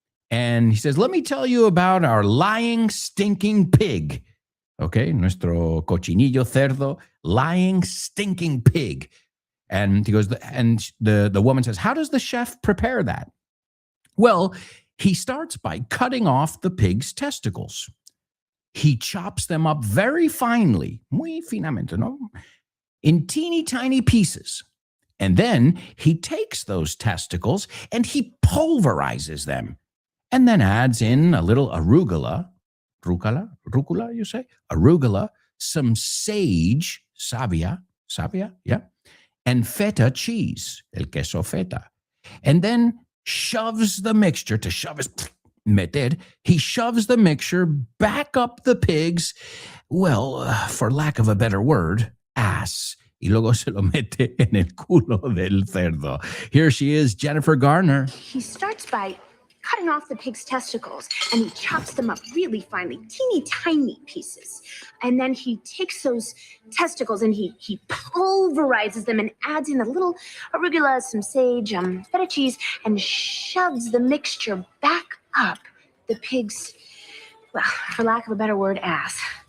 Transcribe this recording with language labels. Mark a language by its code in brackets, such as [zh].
[en] And he says, let me tell you about our lying, stinking pig. [es] Okay, nuestro cochinillo cerdo, [en] lying, stinking pig. And he goes, and the woman says, how does the chef prepare that? Well, he starts by cutting off the pig's testicles. He chops them up very finely, [es] muy finamente, ¿no? [en] In teeny tiny pieces. And then he takes those testicles and he pulverizes them. And then adds in a little arugula, you say? Arugula, some sage, savia, yeah, and feta cheese, [es] el queso feta. [en] And then shoves the mixture, to shove is meter, he shoves the mixture back up the pig's, well, for lack of a better word, ass. [es] Y luego se lo mete en el culo del cerdo. [en] Here she is, Jennifer Garner. He starts by cutting off the pig's testicles, and he chops them up really finely, teeny tiny pieces. And then he takes those testicles and he pulverizes them and adds in a little arugula, some sage, feta cheese, and shoves the mixture back up the pig's, well, for lack of a better word, ass.